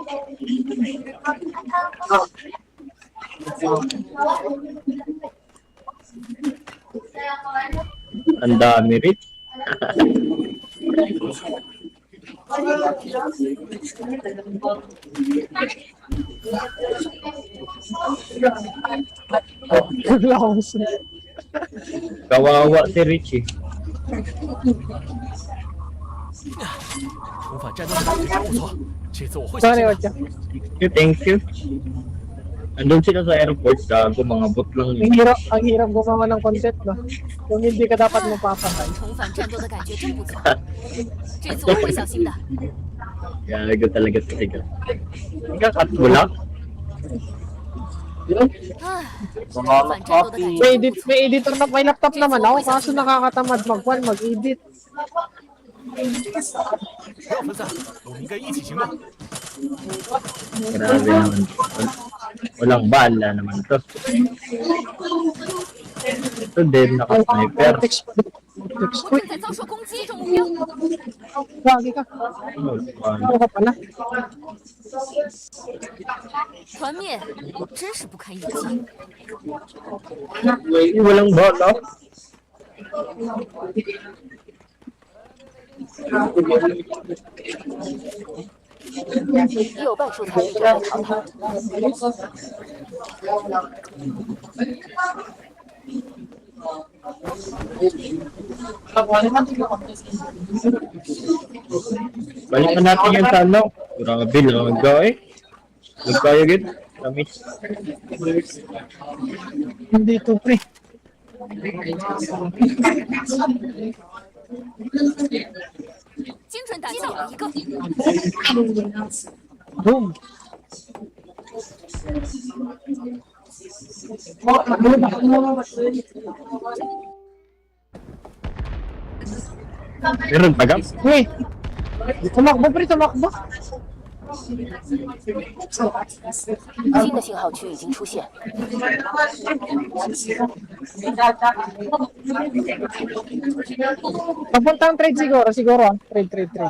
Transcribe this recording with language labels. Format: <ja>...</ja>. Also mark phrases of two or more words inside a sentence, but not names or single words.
<tl>Ang dami rin. Laos. Kawawa si Richie.</tl> <zh>重返战斗的感觉真不错，这次我会 Sorry, 小心的。</zh> <tl>Ocha.</tl> <en>Thank you.</en> <tl>Andun sila sa airport, gago mga bot lang yun. Ang hirap gumawa ng content, no? Kung hindi ka dapat mapapatay.</tl> <zh>重返战斗的感觉真不错，这次我会小心的。</zh> <tl>Gago talaga sa tiga. Ikakat mo lang?</tl> <zh>唉，重返战斗的感觉</zh> <tl>May,</tl> <zh>真</zh> <tl>edit,</tl> <zh>不错。</zh> <tl>may editor na, may laptop naman ako, kaso nakakatamad mag-edit.</tl> <zh>不要分散，我们应该一起行动。</zh> <tl>Grabe naman. Walang bala naman to. Ito din, naka-sniper. Text.</tl> <zh>我正在遭受攻击，中目标。</zh> <tl>Lagi ka. Ano ka pala?</tl> <zh>团灭，真是不堪一击。</zh> <tl>Walang bala.</tl> <zh>已有半数参与者被淘汰。</zh> <tl>Balikan natin yan sa ano.</tl> <hil>Grabe lang. Nagkaya. Nagkaya gid. Tamis.</hil> <tl>Hindi ito, pre.</tl> <zh>精准打击倒了一个，</zh> <tl>Boom. Meron tagap. Uy! Tumakbo, pre, tumakbo.</tl> <zh>新的信号区已经出现，</zh> <tl>Papuntang trade siguro. Trade.</tl>